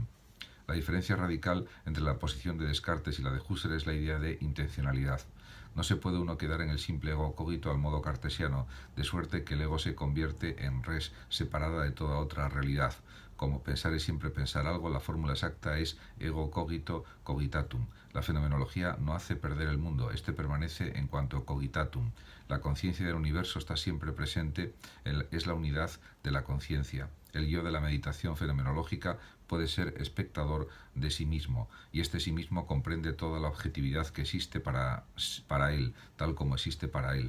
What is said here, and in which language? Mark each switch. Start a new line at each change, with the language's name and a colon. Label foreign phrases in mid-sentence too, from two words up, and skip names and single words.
Spanish: La diferencia radical entre la posición de Descartes y la de Husserl es la idea de intencionalidad. No se puede uno quedar en el simple
Latin: ego cogito
Spanish: al modo cartesiano, de suerte que el ego se convierte en res separada de toda otra realidad. Como pensar es siempre pensar algo, la fórmula exacta es
Latin: ego cogito cogitatum.
Spanish: La fenomenología no hace perder el mundo, este permanece en cuanto cogitatum. La conciencia del universo está siempre presente, es la unidad de la conciencia. El yo de la meditación fenomenológica puede ser espectador de sí mismo, y este sí mismo comprende toda la objetividad que existe para él, tal como existe para él.